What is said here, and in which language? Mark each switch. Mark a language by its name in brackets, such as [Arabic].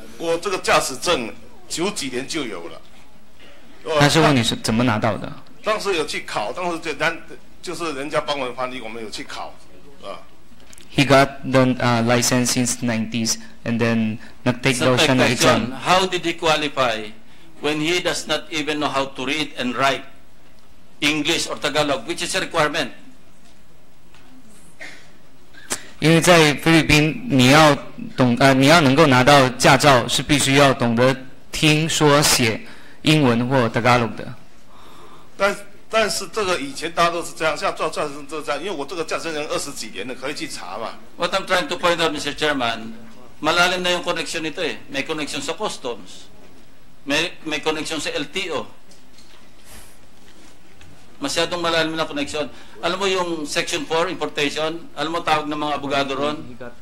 [Chinese] 我这个驾驶证90几年就有了。他是问你是怎么拿到的？当时有去考，当时就是人家帮我们翻译，我们有去考，啊。 [English] He got the license since 90s and then [Filipino] nag-take daw siya ng exam. [English] How did he qualify when he does not even know how to read and write English or Tagalog, which is a requirement? [Chinese] 因为在菲律宾，你要能够拿到驾照，是必须要懂得听说写英文或 Tagalog 的。但是这个以前大家都是这样，像做驾驶证都这样，因为我这个驾驶证20几年了，可以去查嘛。 [English] What I'm trying to point out, Mr. [Filipino] Chairman, malalim na yung connection nito eh. May connection sa customs, may connection sa LTO. Masyadong malalim na connection. Alam mo yung [English] Section 4, importation, [Filipino] alam mo tawag ng mga abogado ron?